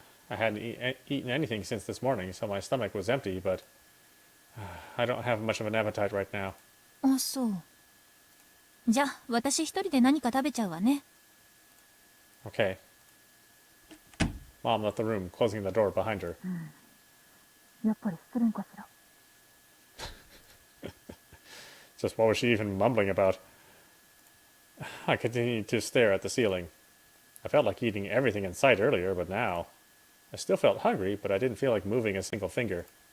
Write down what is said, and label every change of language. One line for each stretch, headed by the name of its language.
English: I hadn't eaten anything since this morning, so my stomach was empty, but I don't have much of an appetite right now.
Japanese: あ、そう。じゃあ、私一人で何か食べちゃうわね。
English: Okay. Mom left the room, closing the door behind her.
Japanese: やっぱり失恋かしら。
English: Just what was she even mumbling about? I continued to stare at the ceiling. I felt like eating everything in sight earlier, but now... I still felt hungry, but I didn't feel like moving a single finger.